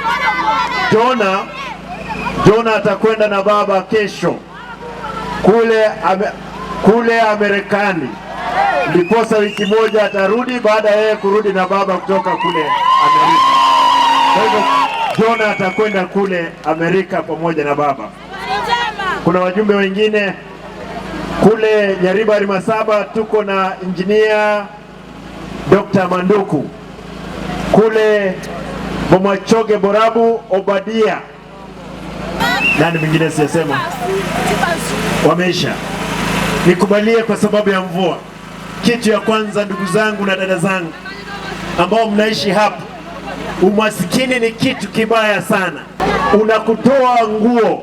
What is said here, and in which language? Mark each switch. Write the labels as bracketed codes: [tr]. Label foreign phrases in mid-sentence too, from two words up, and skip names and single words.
[sw] Jona atakwenda na baba kesho kule Amerikani, ndiposa wiki moja atarudi, baada yeye kurudi na baba kutoka kule Amerika. Kwa hivyo Jona atakwenda kule Amerika pamoja na baba. Kuna wajumbe wengine Kule Nyaribari Masaba tuko na engineer Dr. Manduku. Kule Bomachoge Borabu Obadia. Nani mwingine siyasema? Wameisha. Nikubalie kwa sababu ya mvua. Kitu ya kwanza, ndugu zangu na dada zangu ambao mnaishi hapa, umasikini ni kitu kibaya sana. Unakutoa nguo.